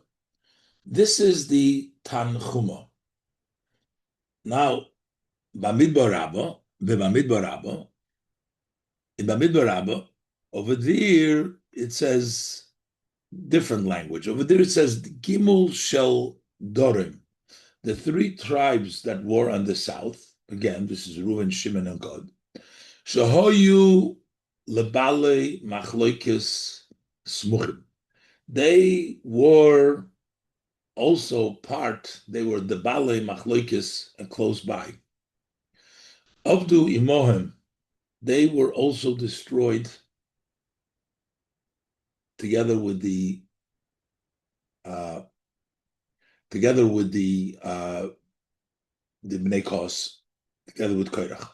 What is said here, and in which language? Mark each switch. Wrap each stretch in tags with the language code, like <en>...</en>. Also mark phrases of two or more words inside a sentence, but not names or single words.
<en>This is the Tanchuma. Now, Bamidbar Rabba, in Bamidbar Rabba, over there it says different language. Over there it says</en> <he>גימל של דורים,</he> <en>the three tribes that were on the south. Again, this is Reuven, Shimon, and Gad.</en> <he>שהיו לבעלי מחלוקת סמוכים.</he> <en>They were also part. They were the</en> <he>בעלי מחלוקת</he> <en>close by.</en> <he>אבדו עמהם.</he> <en>They were also destroyed together with the Bnei Kos, together with Korach.</en>